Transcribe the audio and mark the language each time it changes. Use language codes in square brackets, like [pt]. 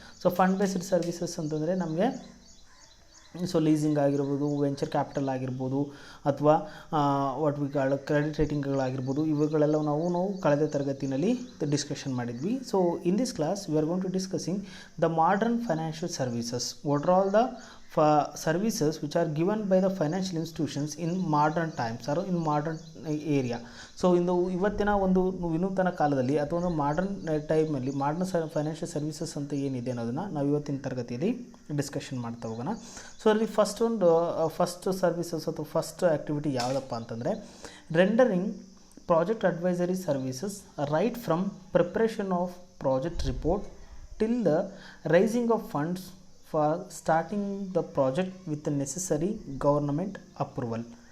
[kn] So fund based services ಅಂತಂದರೆ ನಮಗೆ leasing ಆಗಿರ್ಬೋದು, ವೆಂಚರ್ ಕ್ಯಾಪಿಟಲ್ ಆಗಿರ್ಬೋದು, ಅಥವಾ [en] what we call [kn] ಕ್ರೆಡಿಟ್ ರೇಟಿಂಗ್ಗಳಾಗಿರ್ಬೋದು, ಇವುಗಳೆಲ್ಲ ನಾವು ಕಳೆದ ತರಗತಿಯಲ್ಲಿ ಡಿಸ್ಕಷನ್ ಮಾಡಿದ್ವಿ. [en] So in this class we are going to discussing the modern financial services. What are all the services which are given by the financial institutions in modern times or in modern area. [kn] So ಇವತ್ತಿನ ಒಂದು ವಿನೂತನ ಕಾಲದಲ್ಲಿ ಅಥವಾ ಒಂದು modern ಟೈಮಲ್ಲಿ modern financial services ಅಂತ ಏನಿದೆ ಅನ್ನೋದನ್ನು ನಾವು ಇವತ್ತಿನ ತರಗತಿಯಲ್ಲಿ ಡಿಸ್ಕಷನ್ ಮಾಡ್ತಾ ಹೋಗೋಣ. [en] so ಅಲ್ಲಿ first services ಅಥವಾ first activity [kn] ಯಾವುದಪ್ಪ ಅಂತಂದರೆ [en] Rendering project advisory services right from preparation of project report till the raising of funds for starting the project with necessary government approval.